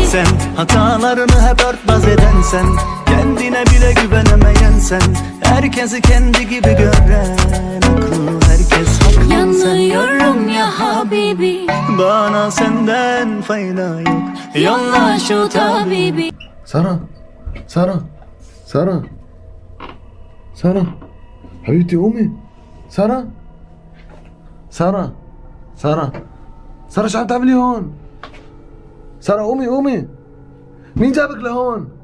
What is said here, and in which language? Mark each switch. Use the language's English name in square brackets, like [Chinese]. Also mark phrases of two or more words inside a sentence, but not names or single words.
[Turkish] Sen hatalarını hep örtbas eden sen, kendine bile güvenemeyen sen, herkesi kendi gibi gören, aklı herkes haklı sen. Yanıyorum [Arabic] يا حبيبي, [Turkish] Bana senden fayda yok, yolla şu tabibi. [Arabic] سارة؟ سارة؟ سارة؟ سارة؟ حبيبتي قومي. سارة؟ سارة؟ سارة؟ سارة شو عم تعملي هون؟ سارة قومي قومي. مين جابك لهون؟